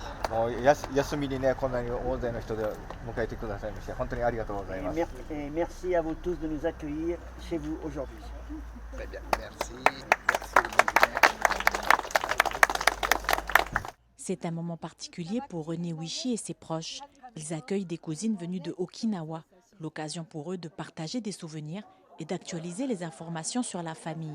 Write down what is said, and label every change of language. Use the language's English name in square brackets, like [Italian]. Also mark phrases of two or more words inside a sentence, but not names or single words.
[Japanese] 休みにね、こんなに大勢の人で迎えてくださいまして、本当にありがとうございます。 [French] Merci à vous tous de nous accueillir chez vous aujourd'hui. Très bien, merci. Merci. C'est un moment particulier pour René Wichi et ses proches. Ils accueillent des cousines venues de Okinawa, l'occasion pour eux de partager des souvenirs et d'actualiser les informations sur la famille.